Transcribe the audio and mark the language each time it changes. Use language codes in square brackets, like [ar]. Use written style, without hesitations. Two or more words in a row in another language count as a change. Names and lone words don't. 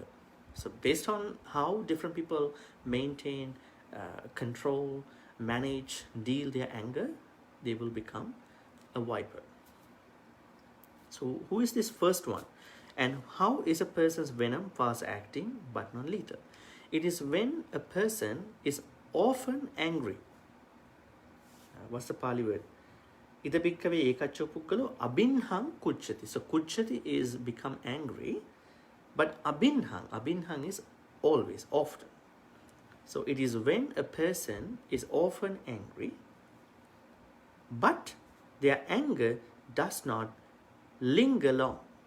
[en] So based on how different people maintain, control, manage, deal their anger, they will become a viper. So who is this first one? And how is a person's venom fast acting but not lethal? It is when a person is often angry. What's the Pali word? [pi] Ida bhikkave ekacho pukkalo abinhang kucchati. [en] So kucchati is become angry, but abinhang is always, often. So it is when a person is often angry, but their anger does not linger long.